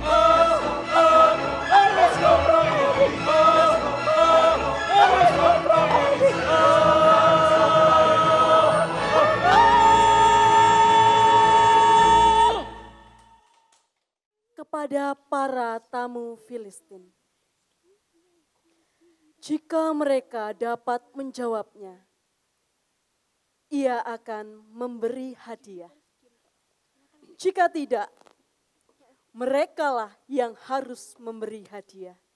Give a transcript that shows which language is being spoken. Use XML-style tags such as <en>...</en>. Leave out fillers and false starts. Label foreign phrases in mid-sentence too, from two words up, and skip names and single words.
<it>Mi scopra il mio cuore. Mi scopra il mio cuore.</it> <id>Kepada para tamu Filistin, jika mereka dapat menjawabnya, ia akan memberi hadiah. Jika tidak, merekalah yang harus memberi hadiah.</id>